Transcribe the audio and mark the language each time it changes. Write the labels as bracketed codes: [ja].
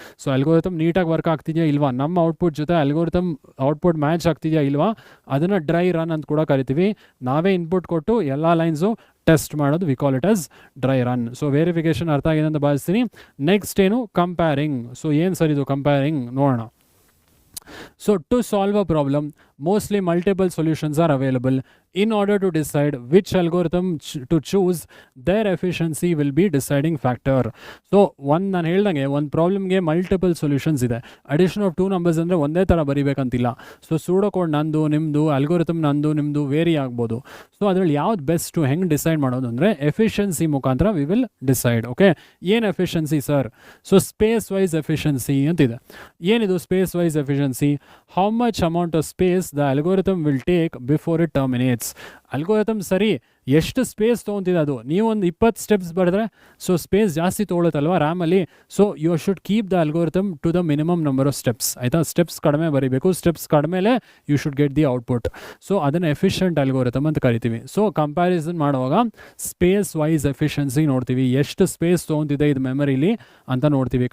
[kn] So algorithm ನೀಟಾಗಿ work ಆಗ್ತಿದೆಯಾ ಇಲ್ವಾ, ನಮ್ಮ ಔಟ್ಪುಟ್ ಜೊತೆ ಅಲ್ಗೋರಿಥಮ್ ಔಟ್ಪುಟ್ ಮ್ಯಾಚ್ ಆಗ್ತಿದೆಯಾ ಇಲ್ವಾ, ಅದನ್ನು ಡ್ರೈ ರನ್ ಅಂತ ಕೂಡ ಕರಿತೀವಿ. ನಾವೇ ಇನ್ಪುಟ್ ಕೊಟ್ಟು ಎಲ್ಲ ಲೈನ್ಸು ಟೆಸ್ಟ್ ಮಾಡೋದು [en] We call it as dry run. [kn] So verification ಅರ್ಥ ಆಗಿದೆ ಅಂತ ಭಾವಿಸ್ತೀನಿ. ನೆಕ್ಸ್ಟ್ ಏನು? ಕಂಪೇರಿಂಗ್. ಸೊ ಏನು ಸರ್ ಇದು ಕಂಪೇರಿಂಗ್? ನೋಡೋಣ. [en] So to solve a problem, mostly multiple solutions are available. In order to decide which algorithm to choose, their efficiency will be deciding factor. [kn] So ನಾನು ಹೇಳ್ದಂಗೆ ಒಂದು ಪ್ರಾಬ್ಲಮ್ಗೆ ಮಲ್ಟಿಪಲ್ ಸೊಲ್ಯೂಷನ್ಸ್ ಇದೆ. Addition of 2 numbers ಅಂದರೆ ಒಂದೇ ಥರ ಬರೀಬೇಕಂತಿಲ್ಲ. So pseudo code ನಂದು ನಿಮ್ಮದು, algorithm ನಂದು ನಿಮ್ಮದು ವೇರಿ ಆಗ್ಬೋದು. ಸೊ ಅದರಲ್ಲಿ ಯಾವ್ದು ಬೆಸ್ಟು ಹೆಂಗೆ ಡಿಸೈಡ್ ಮಾಡೋದು ಅಂದರೆ ಎಫಿಷಿಯನ್ಸಿ ಮುಖಾಂತರ [en] We will decide. [kn] ಓಕೆ, ಏನು efficiency sir? So space wise efficiency ಅಂತಿದೆ. ಏನಿದು space wise efficiency? [en] How much amount of space the algorithm will take before it terminates. [kn] Algorithm ಸರಿ, ಎಷ್ಟು ಸ್ಪೇಸ್ ತೊಗೊತಿದೆ ಅದು, ನೀವೊಂದು 20 ಸ್ಟೆಪ್ಸ್ ಬರೆದ್ರೆ ಸೊ ಸ್ಪೇಸ್ ಜಾಸ್ತಿ ತೊಗೊಳುತ್ತಲ್ವ ರ್ಯಾಮಲ್ಲಿ. [en] So you should keep the algorithm to the minimum number of steps, ಆಯಿತಾ. [kn] Steps ಕಡಿಮೆ ಬರೀಬೇಕು, steps ಕಡಿಮೆಲೆ [en] You should get the output. [kn] So ಅದನ್ನು ಎಫಿಷಿಯಂಟ್ ಅಲ್ಗೋರಿಥಮ್ ಅಂತ ಕರಿತೀವಿ. ಸೊ ಕಂಪ್ಯಾರಿಸನ್ ಮಾಡುವಾಗ ಸ್ಪೇಸ್ ವೈಸ್ ಎಫಿಷಿಯನ್ಸಿ ನೋಡ್ತೀವಿ, ಎಷ್ಟು ಸ್ಪೇಸ್ ತೊಗೊತಿದೆ ಇದು ಮೆಮರಿಲಿ ಅಂತ ನೋಡ್ತೀವಿ.